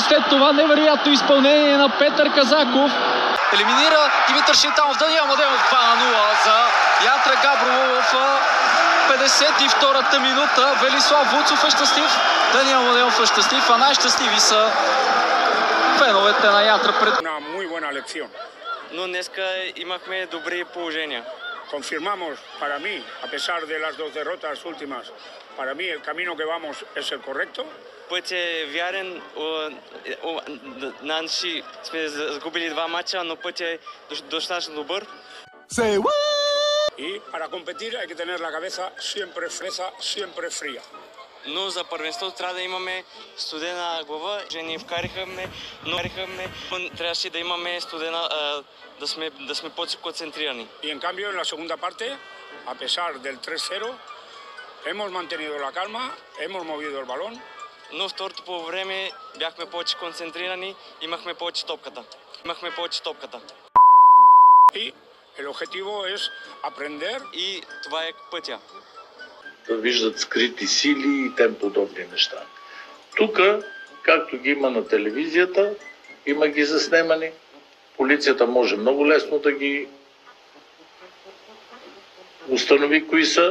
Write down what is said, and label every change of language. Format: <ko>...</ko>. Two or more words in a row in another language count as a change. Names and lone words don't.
<bg>След това невероятно изпълнение на Петър Казаков. Елиминира Димитър Шейтанов. Даниел Младенов 2-0 за Янтра Габрово в 52-та минута. Велислав Вуцов е щастлив. Даниел Младенов е щастлив, а най-щастливи са феновете на Янтра.</bg> <es>Una muy buena lección.</es> <bg>Но днеска имахме добри положения.</bg> <es>Confirmamos, para mí, a pesar de las dos derrotas últimas, para mí el camino que vamos es el correcto.</es> <bg>Път е вярен. Наши сме загубили 2 мача, но път е достатъчно добър.</bg> <es>Y para competir hay que tener la cabeza siempre fría.</es> <bg>Но за първенството трябва да имаме студена глава. Ни вкарихме, но трябваше да имаме студена, да сме по-концентрирани.</bg> <es>Y en cambio en la segunda parte, a pesar del 3-0, hemos mantenido la calma, hemos movido el balón.</es> <bg>Но второто по време бяхме повече концентрирани, имахме повече топката.</bg> <es>Y el objetivo es aprender.</es> <bg>И това е пътя. Да виждат скрити сили и тем подобни неща. Тук, както ги има на телевизията, има ги заснемани. Полицията може много лесно да ги установи кои са.</bg>